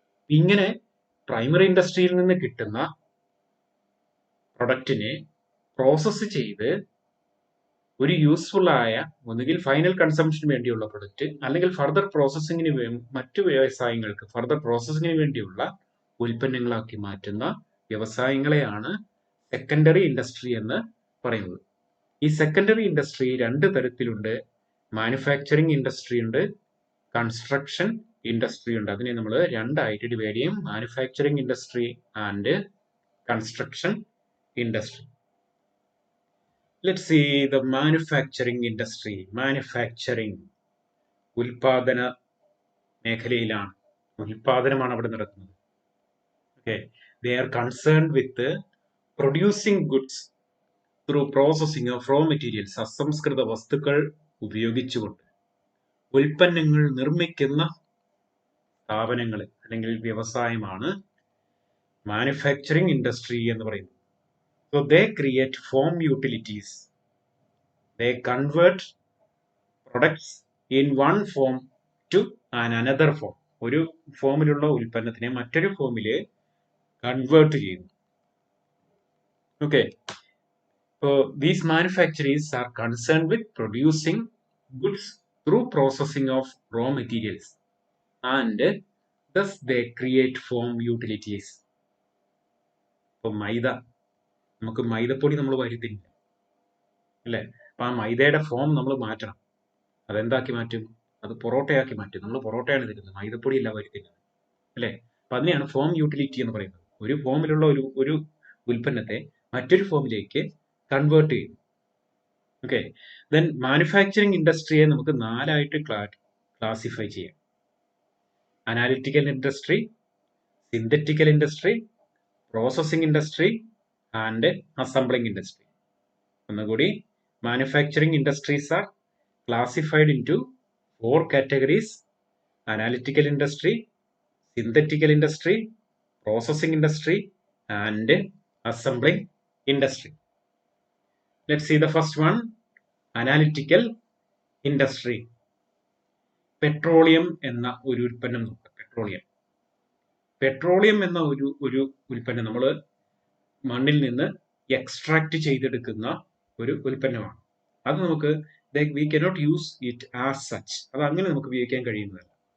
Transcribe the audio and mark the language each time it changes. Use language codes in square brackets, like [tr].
[ml] ഇങ്ങനെ പ്രൈമറി ഇൻഡസ്ട്രിയിൽ നിന്ന് കിട്ടുന്ന പ്രൊഡക്റ്റിനെ പ്രോസസ്സ് ചെയ്ത് ഒരു യൂസ്ഫുൾ ആയ ഒന്നുകിൽ ഫൈനൽ കൺസംഷന് വേണ്ടിയുള്ള പ്രൊഡക്റ്റ് അല്ലെങ്കിൽ ഫർദർ പ്രോസസ്സിങ്ങിന് മറ്റു വ്യവസായങ്ങൾക്ക് ഫർദർ പ്രോസസ്സിങ്ങിന് വേണ്ടിയുള്ള ഉൽപ്പന്നങ്ങളാക്കി മാറ്റുന്ന വ്യവസായങ്ങളെയാണ് സെക്കൻഡറി ഇൻഡസ്ട്രി എന്ന് പറയുന്നത്. ഈ സെക്കൻഡറി ഇൻഡസ്ട്രി രണ്ട് തരത്തിലുണ്ട്. മാനുഫാക്ചറിങ് ഇൻഡസ്ട്രി ഉണ്ട്, കൺസ്ട്രക്ഷൻ ഇൻഡസ്ട്രി ഉണ്ട്. അതിനെ നമ്മൾ രണ്ടായിട്ട് ഡിവൈഡ് ചെയ്യും, manufacturing industry and construction industry. [en] Let's see the manufacturing industry. [ml] Manufacturing ഉൽപാദന മേഖലയിലാണ്, ഉൽപാദനമാണ് അവിടെ നടക്കുന്നത്. [en] Okay, they are concerned with producing goods through processing of raw materials. [ml] അസംസ്കൃത വസ്തുക്കൾ ഉപയോഗിച്ചുകൊണ്ട് ഉൽപ്പന്നങ്ങൾ നിർമ്മിക്കുന്ന സ്ഥാപനങ്ങൾ അല്ലെങ്കിൽ വ്യവസായമാണ് മാനുഫാക്ചറിങ് ഇൻഡസ്ട്രി എന്ന് പറയുന്നത്. [en] So they create foam utilities. They convert products in one form to another form. [ml] ഒരു ഫോമിലുള്ള ഉൽപ്പന്നത്തിനെ മറ്റൊരു ഫോമില് കൺവേർട്ട് ചെയ്യുന്നു. [en] Okay. So these manufacturers are concerned with producing goods through processing of raw materials and thus they create foam utilities. [ml] ഇപ്പോൾ മൈദ, നമുക്ക് മൈദപ്പൊടി നമ്മൾ വരുത്തില്ല അല്ലേ? അപ്പൊ ആ മൈദയുടെ ഫോം നമ്മൾ മാറ്റണം. അതെന്താക്കി മാറ്റും? അത് പൊറോട്ടയാക്കി മാറ്റും. നമ്മൾ പൊറോട്ടയാണ് തരുന്നത്, മൈദപ്പൊടി അല്ല വരുത്തില്ല അല്ലേ? അപ്പൊ അതിനെയാണ് ഫോം യൂട്ടിലിറ്റി എന്ന് പറയുന്നത്. ഒരു ഫോമിലുള്ള ഒരു ഉൽപ്പന്നത്തെ മറ്റൊരു ഫോമിലേക്ക് കൺവേർട്ട് ചെയ്യും. ഓക്കെ, ദെൻ മാനുഫാക്ചറിങ് ഇൻഡസ്ട്രിയെ നമുക്ക് നാലായിട്ട് ക്ലാസിഫൈ ചെയ്യാം. Analytical industry, synthetical industry, processing industry and assembling industry. ഒന്നുകൂടി, [en] manufacturing industries are classified into 4 categories: analytical industry, synthetical industry, processing industry and assembling industry. Let's see the first one, analytical industry. [ml] Petroleum എന്ന ഒരു ഉൽപ്പന്നം നോക്കാം. Petroleum എന്ന ഒരു ഉൽപ്പന്നം നമ്മൾ മണ്ണിൽ നിന്ന് എക്സ്ട്രാക്ട് ചെയ്തെടുക്കുന്ന ഒരു ഉൽപ്പന്നമാണ്. അത് നമുക്ക് [en] we cannot use it as such, [ml] അത് അങ്ങനെ നമുക്ക് ഉപയോഗിക്കാൻ കഴിയുന്നതല്ല.